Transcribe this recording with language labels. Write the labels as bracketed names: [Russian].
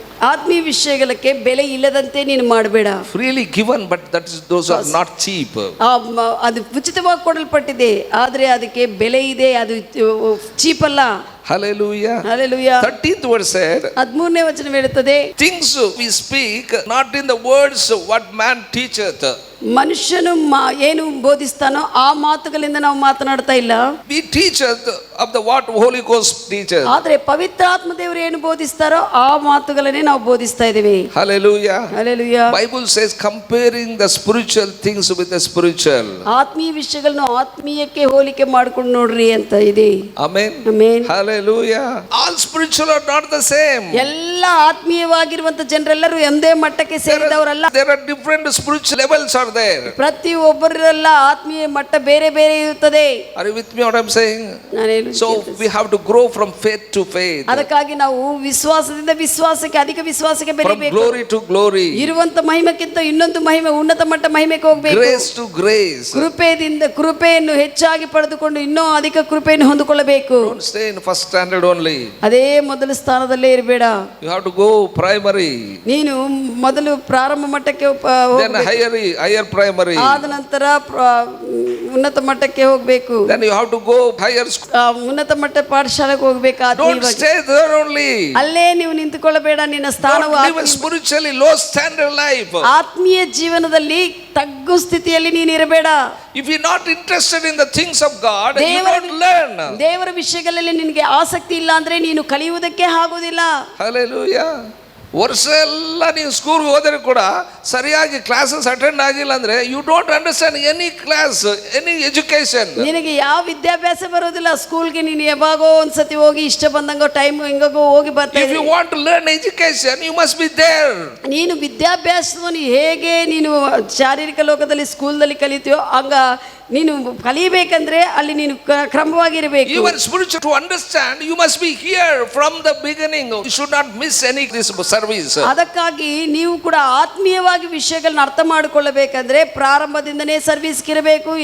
[Kannada] ಆತ್ಮೀಯ ವಿಷಯಗಳಿಗೆ ಬೆಲೆ ಇಲ್ಲದಂತೆ ನೀನು ಮಾಡಬೇಡ. [English] Freely given but those are not cheap. [Kannada] ಅದು ಉಚಿತವಾಗಿ ಕೊಡಲ್ಪಟ್ಟಿದೆ, ಆದರೆ ಅದಕ್ಕೆ ಬೆಲೆ ಇದೆ, ಅದು ಚೀಪ್ ಅಲ್ಲ. [English] Hallelujah. Hallelujah. 13th verse said, [Kannada] 13ನೇ ವಚನ ಹೇಳುತ್ತದೆ, [English] things we speak not in the words what man teacheth. [Kannada] ಮನುಷ್ಯನು ಏನು ಬೋಧಿಸ್ತಾನೋ ಆ ಮಾತುಗಳಿಂದ ನಾವು ಮಾತನಾಡ್ತಾ ಇಲ್ಲ. [English] We teacheth of the what Holy Ghost teaches. [Kannada] ಆದರೆ ಪವಿತ್ರಾತ್ಮ ದೇವರು ಏನು ಬೋಧಿಸ್ತಾರೋ ಆ ಮಾತುಗಳನ್ನೇ ನಾವು ಬೋಧಿಸ್ತಾ ಇದ್ದೀವಿ. [English] Hallelujah. Hallelujah. Bible says comparing the spiritual things with the spiritual. [Kannada] ಆತ್ಮೀಯ ವಿಷಯಗಳನ್ನು ಆತ್ಮೀಯಕ್ಕೆ ಹೋಲಿಕೆ ಮಾಡ್ಕೊಂಡು ನೋಡ್ರಿ ಅಂತ ಇದೆ. [English] Amen. Amen. Hallelujah. All spiritual are not the same. [Kannada] ಎಲ್ಲ ಆತ್ಮೀಯವಾಗಿರುವಂತ ಜನರೆಲ್ಲರೂ ಒಂದೇ ಮಟ್ಟಕ್ಕೆ ಸೇರಿದವರಲ್ಲ. [English] There are different spiritual levels are there. [Kannada] ಪ್ರತಿಯೊಬ್ಬರೆಲ್ಲ ಆತ್ಮೀಯ ಮಟ್ಟ ಬೇರೆ ಬೇರೆ ಇರುತ್ತದೆ. [English] Are you with me what I am saying? So we have to grow from faith to faith. [Kannada] ಅದಕ್ಕಾಗಿ ನಾವು ವಿಶ್ವಾಸದಿಂದ ವಿಶ್ವಾಸಕ್ಕೆ, ಅಧಿಕ ವಿಶ್ವಾಸಕ್ಕೆ ಬೆಳೆಯಬೇಕು. [English] From glory to glory. [Kannada] ಇರುವಂತ ಮಹಿಮೆಗಿಂತ ಇನ್ನೊಂದು ಮಹಿಮೆ, ಉನ್ನತ ಮಟ್ಟ ಮಹಿಮೆಗೆ ಹೋಗಬೇಕು. [English] Grace to grace. [Kannada] ಕೃಪೆಯನ್ನು ಹೆಚ್ಚಾಗಿ ಪಡೆದುಕೊಂಡು ಇನ್ನೂ ಅಧಿಕ ಕೃಪೆಯನ್ನು ಹೊಂದಿಕೊಳ್ಳಬೇಕು. [English] Don't stay in first standard only. [Kannada] ಅದೇ ಮೊದಲ ಸ್ಥಾನದಲ್ಲೇ ಇರಬೇಡ. [English] You have to go primary. [Kannada] ನೀನು ಮೊದಲು ಪ್ರಾರಂಭ ಮಟ್ಟಕ್ಕೆ [English] then higher senior primary. [Kannada] ಆದ ನಂತರ ಉನ್ನತ ಮಟ್ಟಕ್ಕೆ ಹೋಗ್ಬೇಕು. [English] Then you have to go higher school. [Kannada] ಉನ್ನತ ಮಟ್ಟ ಪಾಠಶಾಲೆಗೆ ಹೋಗ್ಬೇಕು. [English] Don't stay there only. [Kannada] ಅಲ್ಲೇ ನೀವು ನಿಂತುಕೊಳ್ಳಬೇಡ. ನಿನ್ನ ಸ್ಥಾನವು [English] Don't live a spiritually low standard life. [Kannada] ಆತ್ಮೀಯ ಜೀವನದಲ್ಲಿ ತಗ್ಗು ಸ್ಥಿತಿಯಲ್ಲಿ ನೀನು ಇರಬೇಡ. [English] If you're not interested in the things of God, you don't learn. [Kannada] ದೇವರ ವಿಷಯಗಳಲ್ಲಿ ನಿನಗೆ ಆಸಕ್ತಿ ಇಲ್ಲ ಅಂದ್ರೆ ನೀನು ಕಲಿಯುವುದಕ್ಕೆ ಆಗುವುದಿಲ್ಲ. [English] Hallelujah. [Kannada] ವರ್ಷ ಎಲ್ಲ ನೀವು ಸ್ಕೂಲ್ಗೆ ಹೋದರೆ ಕೂಡ ಸರಿಯಾಗಿ ಕ್ಲಾಸಸ್ ಅಟೆಂಡ್ ಆಗಿಲ್ಲ ಅಂದ್ರೆ [English] You don't understand any class, any education. [Kannada] ನಿನಗೆ ಯಾವ ವಿದ್ಯಾಭ್ಯಾಸ ಬರೋದಿಲ್ಲ. ಸ್ಕೂಲ್ಗೆ ನೀನು ಯಾವಾಗೋ ಒಂದ್ಸತಿ ಹೋಗಿ ಇಷ್ಟ ಬಂದಂಗೋ ಟೈಮ್ ಹೆಂಗೋ ಹೋಗಿ ಬರ್ತಾ. [English] If you want to learn education you must be there. [Kannada] ನೀನು ವಿದ್ಯಾಭ್ಯಾಸವನ್ನು ಹೇಗೆ ನೀನು ಶಾರೀರಿಕ ಲೋಕದಲ್ಲಿ ಸ್ಕೂಲ್ದಲ್ಲಿ ಕಲಿತೀಯೋ ಹಂಗ ನೀನು ಕಲಿಬೇಕಂದ್ರೆ ಅಲ್ಲಿ ನೀನು ಕ್ರಮವಾಗಿರಬೇಕು. [English] Even spiritual to understand you must be here from the beginning. You should not miss any this service. [Kannada] ಅದಕ್ಕಾಗಿ ನೀವು ಕೂಡ ಆತ್ಮೀಯವಾಗಿ ವಿಷಯಗಳನ್ನ ಅರ್ಥ ಮಾಡಿಕೊಳ್ಳಬೇಕಂದ್ರೆ ಪ್ರಾರಂಭದಿಂದನೇ ಸರ್ವಿಸ್ಗೆ ಇರಬೇಕು.